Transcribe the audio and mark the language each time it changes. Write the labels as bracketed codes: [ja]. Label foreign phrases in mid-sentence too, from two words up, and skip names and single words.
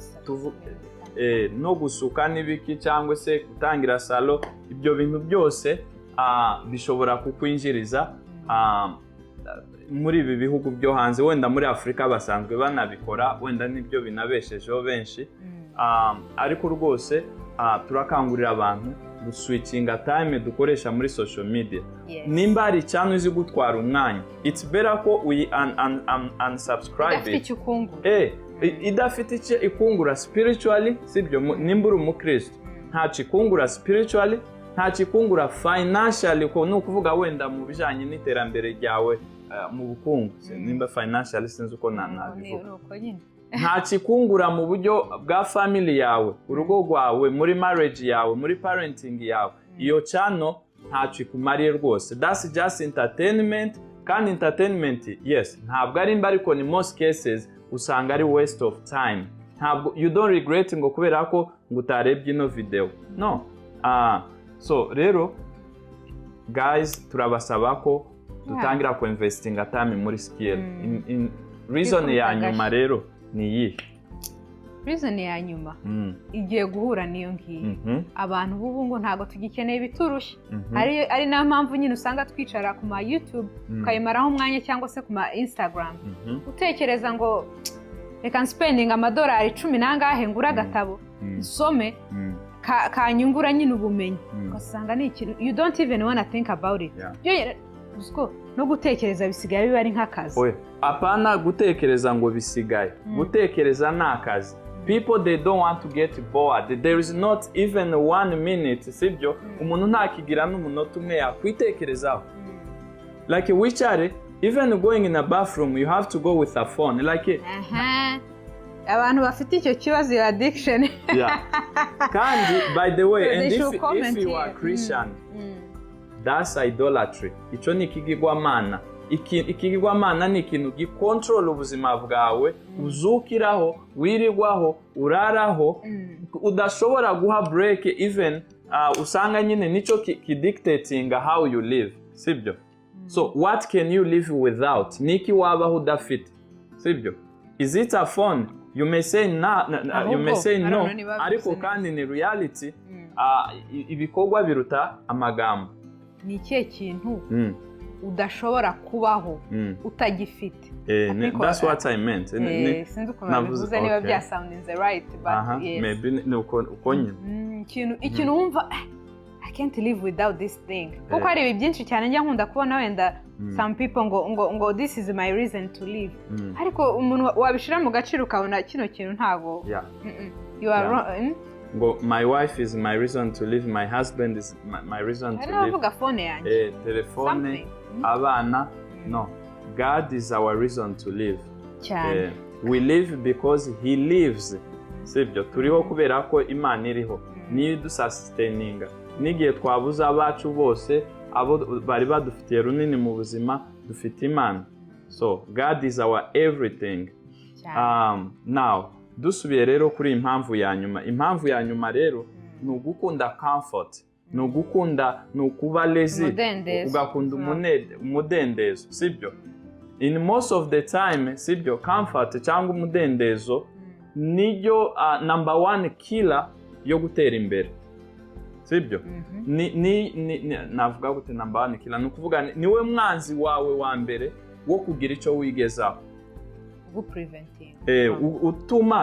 [rw] no gusuka n'ibiki cyangwa se gutangira salo ibyo bintu byose bishobora kukwinjiriza muri ibi bihugu byo hanze wenda muri Afurika basanzwe banabikora wenda nibyo binabeshejeho benshi ariko rwose turakangurira abantu guswitchinga time dukoresha muri [en] social media [rw] nimba hari cyane uzi gutwara umwanya [en] it's better [rw] ko unsubscribe idafite icyo ikungura spiritually sibyo nimba uri umukristo nta kikungura spiritually nta kikungura financially ko no kuvuga wenda mu bijanye n'iterambere ryawe mu bukungu nimba financially sinzi uko nabivuga nta kikungura mu buryo bwa family yawe urugo rwawe muri marriage yawe muri parenting yawe iyo channel nta kikumariye rwose [en] that's just entertainment [rw] kandi entertainment yes ntabwo ari mba ariko ni [en] most cases [rw] usanga ari [en] waste of time [rw] ntabwo [en] you don't regret [rw] ngo kubera ko ngo utarebye ino video [en] no so [rw] rero guys turabasaba ko dutangira ku investinga time muri skill reason ya nyuma rero ni iyi reason ya nyuma igiye guhura niyo ngiyi abantu bubu ngo ntago tugikeneye biturushye ari na mpamvu nyine usanga twicara ku ma YouTube ukayimaraho umwanya cyangwa se ku ma Instagram utekereza ngo reka spending amadolari 10 nangahe ngura agatabo nsome kanyungura nyine ubumenyi ugasanga ni ikintu [en] you don't even wanna think about it [rw] no gutekereza bisigaye biba ari nk'akazi apana gutekereza ngo bisigaye gutekereza ni akazi [en] people they don't want to get bored there is not even 1 minute [rw] sibyo umuntu ntakigira n'umunota umwe yakwitekerezaho [en] like wicare even going in a bathroom you have to go with a phone like [rw] abantu bafite icyo kibazo ya addiction [en] kandi by the way and if you are Christian that's idolatry [rw] icyo ni ikigirwamana ikigirwamana ni ikintu gikontrola ubuzima bwawe uzukiraho wirirwaho uraraho udashobora guha break even usanga nyine nico kidictatinga [en] how you live [rw] sibyo [en] so what can you live without [rw] niki wabaho udafite sibyo [en] is it a phone you may say no [rw] ariko kandi ni reality ibikorwa biruta amagambo ni ikihe kintu udashobora kubaho utagifite [en] that's what I meant [rw] sinzi ukuntu nabivuze niba byasoundinze [en] right but yes [rw] maybe uko nyine ikintu wumva [en] I can't live without this thing [rw] kuko hari ibi byinshi cyane njya nkunda kubona wenda [en] some people [rw] ngo [en] this is my reason to live [rw] ariko umuntu wabishira mu gaciro ukabona kino kintu ntago [en] you are wrong ngo my wife is my reason to live my husband is my reason to live [rw] aravuga phone yanjye telefone abana [en] no God is our reason to live we live because he lives [rw] sibyo turiho kubera ko Imana iriho niyo dusustaininga nigiye twabuza abacu bose abo bari badufitiye runini mu buzima dufite Imana [en] so God is our everything [rw] now dusubiye rero kuri impamvu ya nyuma rero ni ugukunda comfort ni ugukunda ni ukuba lazy ugakunda umudendezo sibyo [en] in most of the time [rw] sibyo comfort cyangwa umudendezo niyo [en] number 1 killer [rw] yo gutera imbere sibyo navuga gute [en] number 1 killer [rw] nukuvuga niwe mwanzi wawe wa mbere wo kugira icyo wigezaho utuma